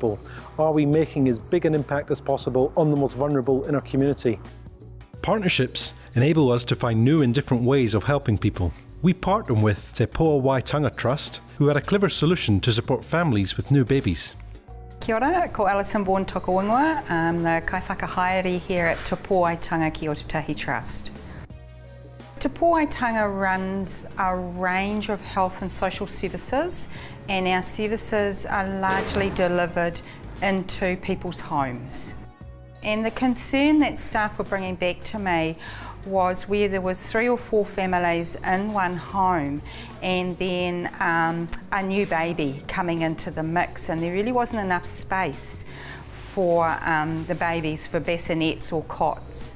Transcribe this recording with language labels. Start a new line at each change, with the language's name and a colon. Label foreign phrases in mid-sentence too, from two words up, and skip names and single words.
English: Are we making as big an impact as possible on the most vulnerable in our community? Partnerships enable us to find new and different ways of helping people. We partnered with Te Poa Waitanga Trust, who had a clever solution to support families with new babies.
Māori: Kia ora, ko Alison Bourne Tokawangoa.
English: I'm the kaiwhakahaere here at Te Poa Waitanga Ki Otatahi Trust. Te Poa Waitanga runs a range of health and social services, and our services are largely delivered into people's homes. And the concern that staff were bringing back to me was where there was 3 or 4 families in one home and then a new baby coming into the mix, and there really wasn't enough space for the babies for bassinets or cots.